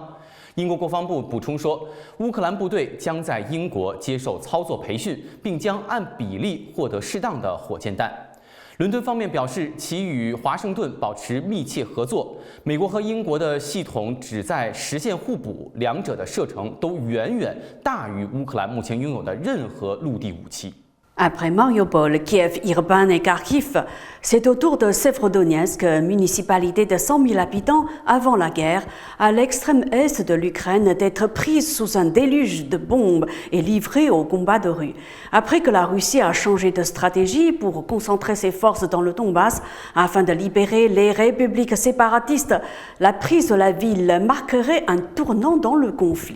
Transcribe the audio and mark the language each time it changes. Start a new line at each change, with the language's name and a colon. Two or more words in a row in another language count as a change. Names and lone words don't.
Chinese: 英国国防部补充说，乌克兰部队将在英国接受操作培训，并将按比例获得适当的火箭弹。伦敦方面表示，其与华盛顿保持密切合作。美国和英国的系统旨在实现互补，两者的射程都远远大于乌克兰目前拥有的任何陆地武器。
French: Après Mariupol, Kiev, Irpin et Kharkiv, c'est au tour de Severodonetsk, municipalité de 100 000 habitants avant la guerre, à l'extrême est de l'Ukraine, d'être prise sous un déluge de bombes et livrée au combat de rue. Après que la Russie a changé de stratégie pour concentrer ses forces dans le Donbass afin de libérer les républiques séparatistes, la prise de la ville marquerait un tournant dans le conflit.